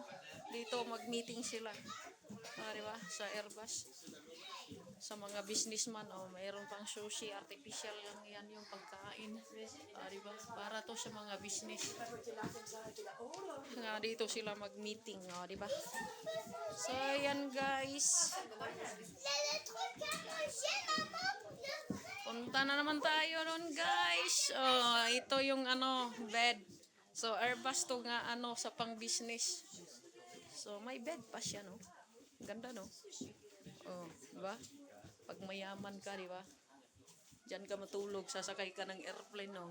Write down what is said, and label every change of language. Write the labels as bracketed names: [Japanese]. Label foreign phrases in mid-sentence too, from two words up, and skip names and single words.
[Filipino] Dito mag-meeting sila. Di ba? Sa Airbus. Sa mga businessman, mayroon pang sushi, artificial yan yung pagkain. Di ba? Para to sa mga business. Nga dito sila mag-meeting, di ba? So, yan guys. [French] Le truc à manger, maman, pour bien [Filipino] Punta na naman tayo ron guys. Ito yung ano, bed. So, Airbus to nga ano sa pang business. So, may bed pa siya, no? Ganda, no? Diba? Pag mayaman ka, diba? Diyan ka matulog, sasakay ka ng airplane, no?